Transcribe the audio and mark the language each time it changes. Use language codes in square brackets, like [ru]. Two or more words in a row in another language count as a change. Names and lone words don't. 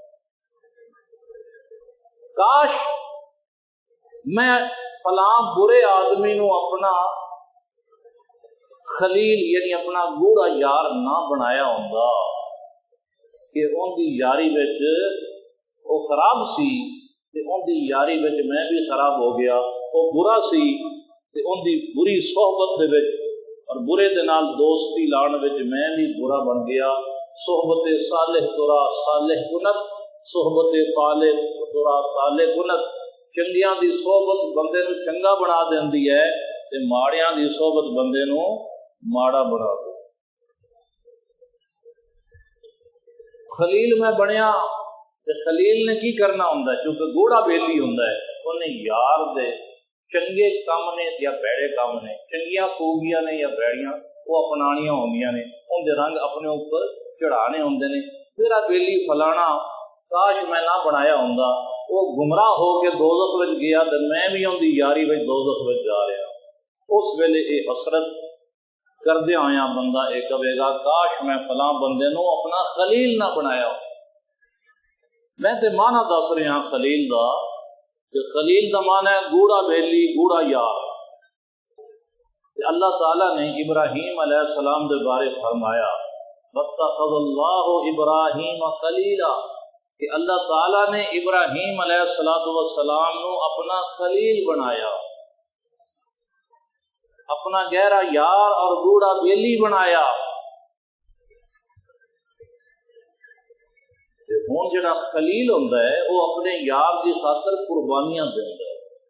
[pa] کاش میں فلاں برے آدمی نو اپنا خلیل یعنی اپنا گوڑا یار نہ بنایا ہوندا، کہ ان دی یاری وچ وہ خراب سی تے ان دی یاری وچ میں بھی خراب ہو گیا، وہ برا سی تے ان دی بری صحبت دے وچ اور برے دے نال دوستی لاؤن وچ میں بھی برا بن گیا۔ [fa] صحبت صالح ترا صالح کنت، صحبت طالب ترا طالب کنت۔ [pa] چنگیاں دی صحبت بندے نو چنگا بنا دیندی ہے تے ماڑیاں دی صحبت بندے نو ماڑا بنا دے۔ خلیل میں بنیا تے خلیل نے کی کرنا ہوندا ہے؟ کیونکہ گوڑا بیلی ہوندا ہے، انہیں یار دے چنگے کام نے یا بیڑے کام نے، چنگیاں خوبیاں نے یا بیڑیاں وہ اپنانیاں ہوندیاں نے، ان دے رنگ اپنے اوپر چڑھانے ہوندے نے۔ میرا بیلی فلانا کاش میں نہ بنایا ہوندا، وہ گمراہ ہو کے دوزخ وچ گیا تے میں بھی ان دی یاری وچ دوزخ وچ جا رہا۔ اس ویلے یہ حسرت کردے آیا بندہ یہ کہے گا کاش میں فلاں بندے نو اپنا خلیل نہ بنایا ہو۔ میں تے معنی دس رہا خلیل دا، کہ خلیل دا معنی ہے گوڑا بیلی، گوڑا یار۔ اللہ تعالیٰ نے ابراہیم [ar] علیہ السلام [pa] دے بارے فرمایا [ar] وَاتَّخَذَ اللَّهُ إِبْرَاهِيمَ خَلِيلًا، [pa] کہ اللہ تعالیٰ نے ابراہیم [ar] علیہ السلام [pa] نو اپنا خلیل بنایا، اپنا گہرا یار اور گوڑا بیلی بنایا۔ ہوں جڑا خلیل ہوندا ہے وہ اپنے یار کی خاطر قربانیاں دیندا ہے۔